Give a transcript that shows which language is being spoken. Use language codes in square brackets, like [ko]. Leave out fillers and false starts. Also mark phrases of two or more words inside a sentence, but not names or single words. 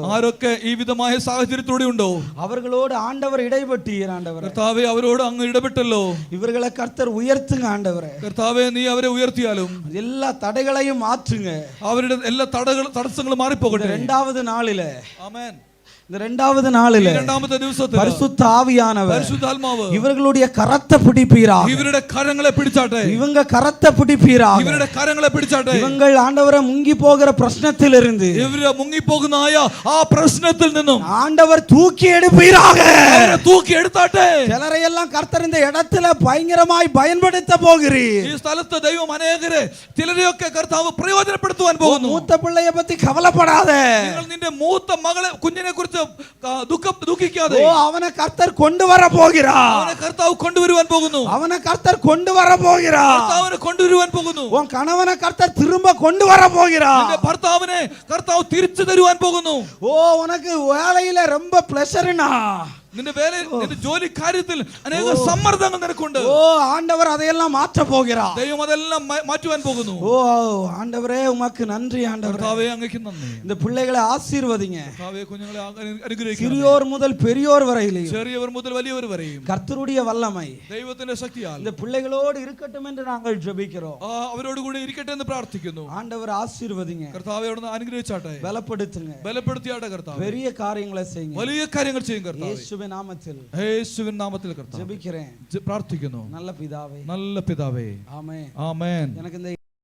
[ml] ആരൊക്കെ ഈ വിധമായ സാഹചര്യത്തോടെ ഉണ്ടോ [ta] அவர்களோடு ஆண்டவர் இடைப்பட்டீர். ஆண்டவரே, [ml] കർത്താവേ അവരോട് അങ്ങ് ഇടപെട്ടല്ലോ. [ta] இவர்களை கர்த்தர் உயர்த்துங்க. ஆண்டவரே, [ml] കർത്താവേ നീ അവരെ ഉയർത്തിയാലും [ta] எல்லா தடைகளையும் மாற்றுங்க. [ml] അവരുടെ എല്ലാ തടസ്സങ്ങളും മാറിപ്പോകട്ടെ. [ta] இரண்டாவது நாளில [ml] ആമേൻ. [ta] இந்த இரண்டாவது நாளில [ml] രണ്ടാമത്തെ ദിവസത്തിൽ [ta] பரிசுத்த ஆவியானவர் [ml] പരിശുദ്ധാത്മാവ് [ta] இவர்களுடைய கரத்தை பிடிப்பீராக. [ml] ഇവരുടെ കരങ്ങളെ പിടിച്ചാട്ടെ. [ta] இவங்க கரத்தை பிடிப்பீராக. [ml] ഇവരുടെ കരങ്ങളെ പിടിച്ചാട്ടെ. [ta] இவங்கள் ஆண்டவரை முங்கி போகிற பிரச்சனத்திலிருந்து [ml] ഇവരെ മുങ്ങിപ്പോകുന്നായ ആ പ്രശ്നത്തിൽ നിന്നും [ta] ஆண்டவர் தூக்கி எடுப்பீராக. [ml] അവരെ തൂക്കി എടുത്താട്ടെ. [ta] சிலரையெல்லாம் கர்த்தர் இந்த இடத்துல பயங்கரமாய் பயன்படுத்த போகிறீர். [ml] ഈ സ്ഥലത്ത് ദൈവം അനേകരെ ചിലരെയൊക്കെ കർത്താവ് പ്രയോജനപ്പെടുത്തുവാൻ പോകുന്നു. [ta] மூத்த பிள்ளைய பத்தி கவலைப்படாத. [ml] നിങ്ങൾ നിന്റെ മൂത്ത മകളെ കുഞ്ഞിനെ കുറിച്ച് ദുഃഖിക്കാതെ. [ta] அவனை கர்த்தர் கொண்டு வர போகிறார். [ml] അവനെ കർത്താവ് കൊണ്ടുവരുവാൻ പോകുന്നു. [ta] அவனை கர்த்தர் கொண்டு வர போகிறார். [ml] കർത്താവിനെ കൊണ്ടുവരുവാൻ പോകുന്നു. [ta] உன் கணவனை கர்த்தர் திரும்ப கொண்டு வர போகிறார். [ml] നിന്റെ ഭർത്താവിനെ കർത്താവ് തിരിച്ചു തരുവാൻ പോകുന്നു. [ta] உனக்கு வேலையில ரொம்ப பிளஷர்னா, [ml] നിന്റെ നിന്റെ ജോലി കാര്യത്തിൽ അനേക സമ്മർദ്ദങ്ങൾ നിനക്കുണ്ട്. [ta] ஆண்டவர் அதையெல்லாம் மாற்ற போகிறார். [ml] ദൈവം അതെല്ലാം മാറ്റുവാൻ പോകുന്നു. [ta] ஆண்டவரே, உமக்கு நன்றி. ஆண்டவரே, [ml] കർത്താവേ അങ്ങേക്ക് നന്ദി. [ta] இந்த பிள்ளைகளை ஆசீர்வதிங்க. [ml] കർത്താവേ കുഞ്ഞുങ്ങളെ അനുഗ്രഹിക്കുക. [ta] சிறியோர் முதல் பெரியோர் வரையிலும் [ml] ചെറിയവർ മുതൽ വലിയവർ വരെയും [ta] கர்த்தருடைய வல்லமை [ml] ദൈവത്തിന്റെ ശക്തിയാൽ [ta] இந்த பிள்ளைகளோடு இருக்கட்டும் என்று நாங்கள் ஜெபிக்கிறோம். [ml] അവരോട് കൂടി ഇരിക്കട്ടെ എന്ന് പ്രാർത്ഥിക്കുന്നു. [ta] ஆண்டவர் ஆசீர்வதிங்க. [ml] കർത്താവേ അവിടുന്ന് അനുഗ്രഹിച്ചാട്ടെ. [ta] பலப்படுத்துங்க. [ml] ബലപ്പെടുത്തിയാട്ടെ കർത്താവേ. [ta] பெரிய காரியங்களை செய்யுங்க. [ml] വലിയ കാര്യങ്ങൾ ചെയ്യും കർത്താവേ. [ta] இயேசுவின் நாமத்தில் [ml] യേശുവിൻ നാമത്തിൽ കർത്താവേ [ta] ஜெபிக்கிறேன் [ml] പ്രാർത്ഥിക്കുന്നു. [ta] நல்ல பிதாவே. [ml] നല്ല പിതാവേ. [ta] ஆமென். [ml] ആമേൻ. [ta] எனக்கு இந்த